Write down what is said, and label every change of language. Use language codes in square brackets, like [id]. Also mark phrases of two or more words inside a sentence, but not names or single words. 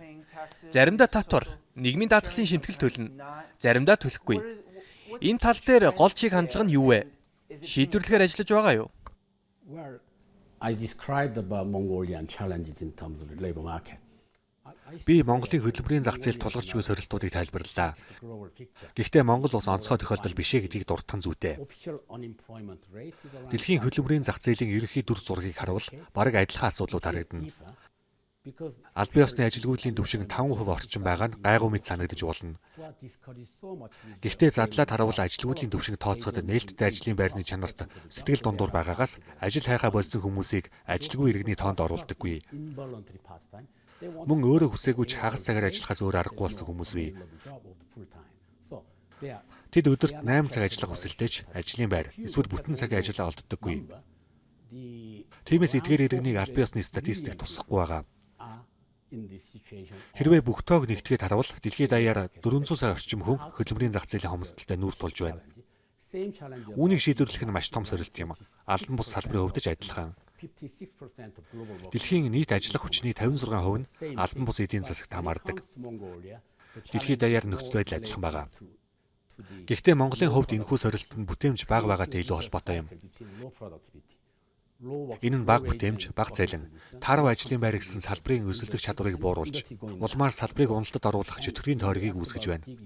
[mn] Заримдаа татвар, нийгмийн даатгалын шимтгэл төлнө. Заримдаа төлөхгүй. Энэ тал дээр гол чиг хандлага нь юу вэ? Шийдвэрлэхээр ажиллаж байгаа юу? [en] where I described about Mongolian challenges in terms of the labor market. [mn] Би Монголын хөдөлмөрийн зах зээл тулгарч буй сорилтуудыг тайлбарлалаа. [en] Global picture. [mn] Гэхдээ Монгол улс онцгой тохиолдол бишээ гэдгийг дурдхан зүйтэй. [en] Official unemployment rate is around [mn] Дэлхийн хөдөлмөрийн зах зээлийн ерөнхий дүр зургийг харуул бараг адилхан асуудлууд харагдана. [en] because [mn] Албан ёсны ажилгүйдлийн түвшин 5% орчим байгаа нь гайгүй мэд санагдаж болно. [en] what discourages so much with [mn] Гэхдээ задлаад харавал ажилгүйдлийн түвшинг тооцоход нээлттэй ажлын байрны чанарт сэтгэл дундуур байгаагаас ажил хайхаа болсон хүмүүсийг ажилгүй иргэний тоонд оруулдаггүй. [en] involuntary part-time. They want [mn] Мөн өөрөө хүсээгүй ч хагас цагаар ажиллахаас өөр аргагүй болсон хүмүүс бий. [en] the job of the full-time. So they are [mn] Тэд өдөрт 8 цаг ажиллах хүсэлтэйч ажлын байр эсвэл бүтэн цагийн ажиллаа олддоггүй. [en] the [mn] Тиймээс эдгээр иргэнийг албан ёсны статистик тусахгүй байгаа. [en] are in this situation. [mn] Хэрвээ бүх тоог нэгтгээд харавал дэлхийд даяар 400 сая орчим хүн хөдөлмөрийн зах зээлийн хомсдолтой нүүр тулж байна. [en] Same challenge. [mn] Үүнийг шийдвэрлэх нь маш том сорилт юм. Албан бус салбарын хувьд ч адилхан. [en] 56% of global workers. [mn] Дэлхийн нийт ажиллах хүчний 56% нь албан бус эдийн засагт хамаардаг. Дэлхийд даяар нөхцөл байдал адилхан байгаа. Гэхдээ Монголын хувьд энэхүү сорилт нь бүтээмж бага байгаатай илүү холбоотой юм. Энэ нь бага бүтээмж, бага цалин, тарав ажлын байр гэсэн салбарын өсөлтөх чадварыг бууруулж, улмаар салбарыг уналтад оруулах чөтгөрийн тойргийг үүсгэж байна.